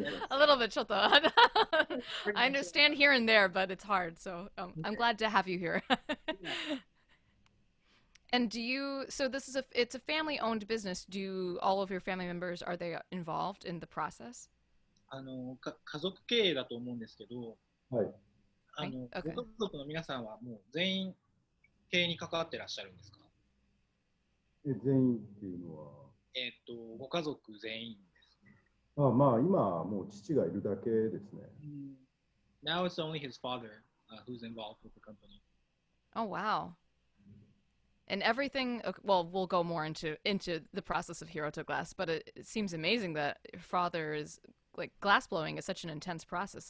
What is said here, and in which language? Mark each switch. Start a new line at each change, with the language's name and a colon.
English: A little bit, Shoto. I understand here and there, but it's hard. So I'm glad to have you here. And so it's a family-owned business. Do all of your family members, are they involved in the process?
Japanese: 家族経営だと思うんですけど、はい。はい。ご
English: Okay.
Japanese: 家族の皆さんはもう全員経営に関わってらっしゃるんですか？全員っていうのは、ご家族全員ですね。まあ、今はもう父がいるだけですね。
English: Now it's only his father who's involved with the company. Oh wow. And everything. Well, we'll go more into the process of Hirota Glass, but it seems amazing that your father is like glass blowing is such an intense process.